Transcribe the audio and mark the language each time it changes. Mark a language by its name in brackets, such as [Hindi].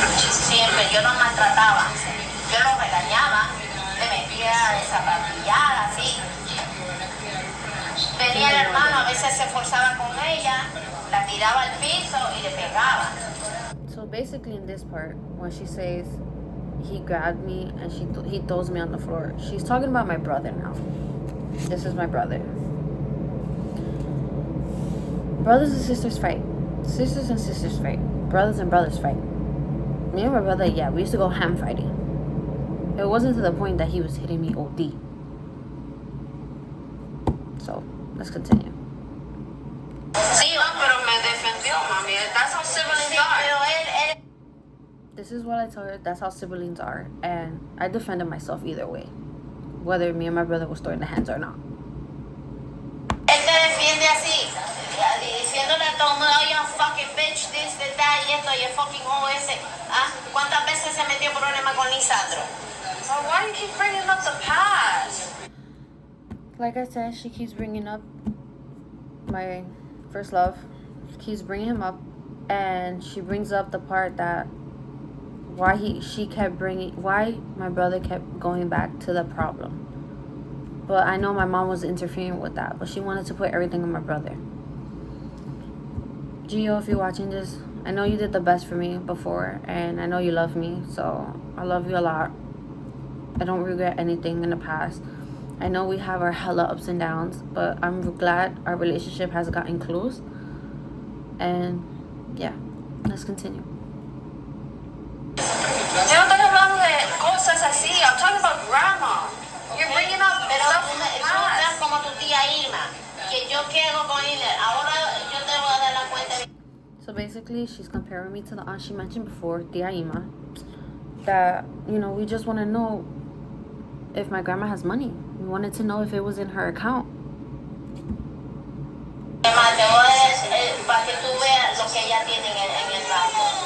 [Spanish] Siempre, yo los maltrataba, yo los regañaba, me metía de zapatillada, así. Venía el hermano, a veces se forzaba con ella, la tiraba al piso y le pegaba. [English] So basically in this part, when she says he grabbed me and he throws me on the floor, she's talking about my brother now. This is my brother. Brothers and sisters fight. Sisters and sisters fight. Brothers and brothers fight. Me and my brother, yeah, we used to go ham fighting. It wasn't to the point that he was hitting me OD. So, let's continue. [Spanish] Sí, pero me defendió, mami. [English] That's how siblings are. This is what I told her. That's how siblings are. And I defended myself either way. Whether me and my brother was throwing the hands or not. [Spanish] Él te defiende así, diciéndole a todo el mundo, [English] oh, you fucking bitch, this, that, [Spanish] y esto, y el [English] fucking OS. [Spanish] ¿Ah? ¿Cuántas veces se metió problema con Lisandro? [English] So why do you keep bringing up the past? Like I said, she keeps bringing up my first love. She keeps bringing him up. And she brings up the part that why my brother kept going back to the problem. But I know my mom was interfering with that. But she wanted to put everything on my brother. Gio, if you're watching this, I know you did the best for me before. And I know you love me. So I love you a lot. I don't regret anything in the past. I know we have our hella ups and downs. But I'm glad our relationship has gotten close. And yeah, let's continue. [Spanish] Yo no estoy hablando de cosas así. [English] I'm talking about grandma. You're bringing up [Spanish] Pero [English] stuff [Spanish] tú [English] from the [Spanish] estás [English] past. [Spanish] como tu tía Irma, que yo quiero con ella. Ahora yo te voy a dar la cuenta. [English] So basically, she's comparing me to the aunt she mentioned before, Tia Ima. That, you know, we just want to know if my grandma has money. We wanted to know if it was in her account. [Spanish] Además, te voy a decir, para que tú veas lo que ella tiene en el banco.